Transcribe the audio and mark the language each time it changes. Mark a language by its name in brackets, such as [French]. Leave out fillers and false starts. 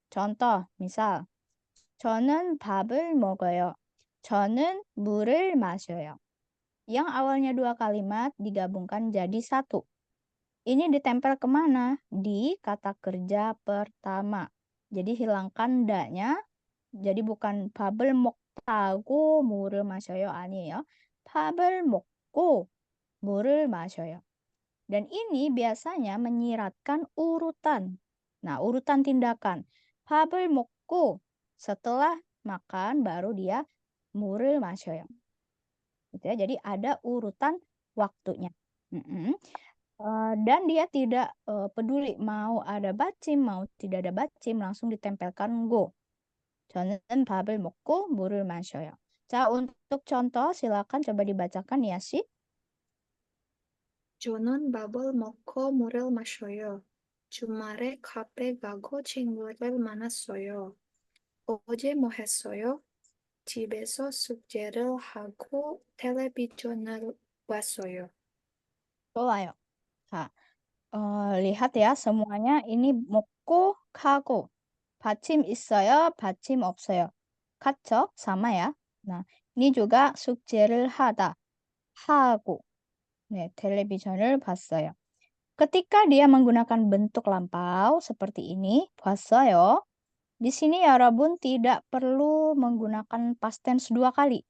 [Korean] Contoh, misal, 저는 밥을 먹어요. 저는 물을 마셔요. [Indonesian] Yang awalnya dua kalimat digabungkan jadi satu. Ini ditempel kemana? Di kata kerja pertama. Jadi hilangkan da-nya. Jadi bukan [Korean] 밥을 먹다고 물을 마셔요. 아니에요. 밥을 먹고 물을 마셔요. [Indonesian] Dan ini biasanya menyiratkan urutan. Nah, urutan tindakan. [Korean] 밥을 먹고 [Indonesian] setelah makan baru dia 물을 마셔요. Gitu ya. Jadi ada urutan waktunya. Dan dia tidak peduli mau ada bacim, mau tidak ada bacim, langsung ditempelkan go. [Korean] 저는 밥을 먹고 물을 마셔요. [Indonesian] 자, untuk contoh silakan coba dibacakan ya, sih. [Korean] 저는 밥을 먹고 물을 마셔요. 주말에 카페 가고 친구를 만났어요. 어제 뭐 했어요? 집에서 숙제를 하고 텔레비전을 봤어요. 좋아요. [Indonesian] 자, lihat ya semuanya ini 먹고 가고 받침 있어요, 받침 없어요. 같죠? sama ya. Nah, ini juga 숙제를 하다, 하고. 네, [Korean] 텔레비전을 봤어요. [Indonesian] Ketika dia menggunakan bentuk lampau seperti ini, 봤어요. Di sini ya Rabun tidak perlu menggunakan past tense dua kali.